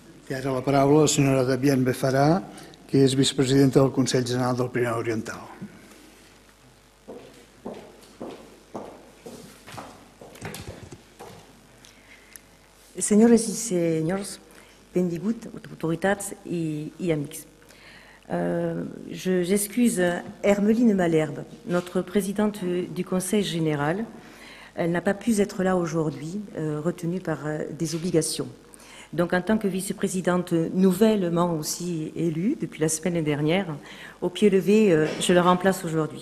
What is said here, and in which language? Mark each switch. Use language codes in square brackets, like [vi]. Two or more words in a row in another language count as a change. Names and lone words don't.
[ca] I ara la paraula a la senyora Debian Befarà, que és vicepresidenta del Consell General del Pirineu Oriental. Senyores i senyors, benvinguts, autoritats i amics. [fr] J'excuse Hermeline Malherbe, notre présidente du Conseil général. Elle n'a pas pu être là aujourd'hui, retenue par des obligations. Donc, en tant que vice-présidente nouvellement aussi élue depuis la semaine dernière, au pied levé, je la remplace aujourd'hui.